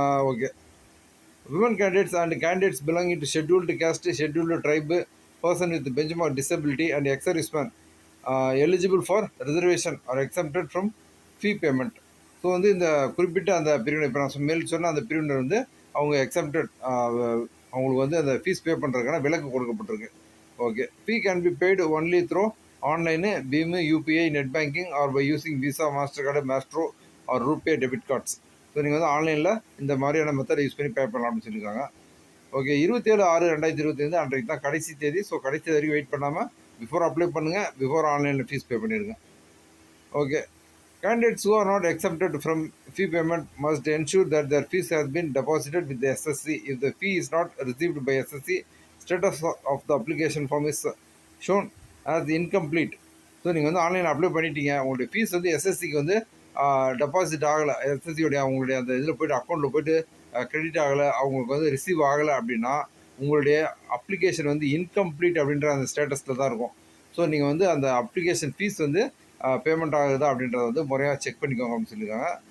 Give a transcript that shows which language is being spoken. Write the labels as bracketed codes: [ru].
[en] Okay, women candidates and candidates belonging to scheduled caste, scheduled tribe, person with benchmark disability and ex-serviceman eligible for reservation are exempted from fee payment. [ta] So வந்து இந்த குறிப்பிட்ட அந்த பிரிவினை, இப்போ நான் மேல் சொன்ன அந்த பிரிவினர் வந்து அவங்க எக்ஸம்டட், அவங்களுக்கு வந்து அந்த ஃபீஸ் பே பண்ணுறதுக்கான விலக்கு கொடுக்கப்பட்டிருக்கு. [en] Okay, fee can be paid only through online, BHIM, UPI, net banking or by using Visa, Mastercard, Maestro or RuPay debit cards. [ta] So நீங்கள் வந்து ஆன்லைனில் இந்த மாதிரியான மெத்தட் யூஸ் பண்ணி பே பண்ணலாம் அப்படின்னு சொல்லியிருக்காங்க. ஓகே, 27/6/2025 அன்றைக்கு தான் கடைசி தேதி. ஸோ கடைசி வரைக்கும் வெயிட் பண்ணாமல் பிஃபோர் அப்ளை பண்ணுங்கள், பிஃபோர் ஆன்லைனில் ஃபீஸ் பே பண்ணிடுங்க. [en] Okay, candidates who are not exempted from fee payment must ensure that their fees has been deposited with the SSC. If the fee is not received by SSC, status of the application form is shown as incomplete. [ta] So நீங்கள் வந்து ஆன்லைனில் apply பண்ணிட்டீங்க, உங்களுடைய fees வந்து எஸ்எஸ்சிக்கு வந்து deposit ஆகலை, எஸ்எஸ்சியோடைய அவங்களுடைய அந்த இதில் போய்ட்டு அக்கௌண்ட்டில் போய்ட்டு கிரெடிட் ஆகலை, அவங்களுக்கு வந்து ரிசீவ் ஆகலை அப்படின்னா உங்களுடைய அப்ளிகேஷன் வந்து இன்கம்ப்ளீட் அப்படின்ற அந்த ஸ்டேட்டஸில் தான் இருக்கும். ஸோ நீங்கள் வந்து அந்த அப்ளிகேஷன் ஃபீஸ் வந்து பேமெண்ட் ஆகுதா அப்படின்றத வந்து முறையாக செக் பண்ணிக்கோங்க அப்படின்னு சொல்லியிருக்காங்க.